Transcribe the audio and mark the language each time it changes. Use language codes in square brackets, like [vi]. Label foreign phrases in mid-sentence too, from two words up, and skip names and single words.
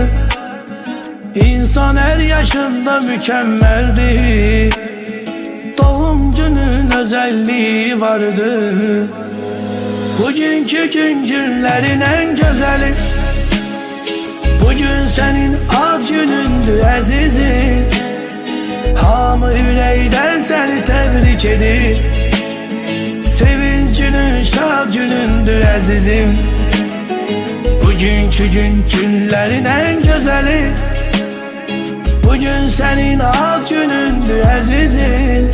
[tr] İnsan her yaşında mükemmeldi, doğum günün özelliği vardı. Bugünkü gün günlerin en güzeli, bugün senin [az] ad günündür əzizim. Hamı ürəkdən səni təbrik edir, sevinç günün, şad günündür əzizim. [tr] Bugünkü gün günlerin en güzeli, bugün senin [az] ad günündür əzizim.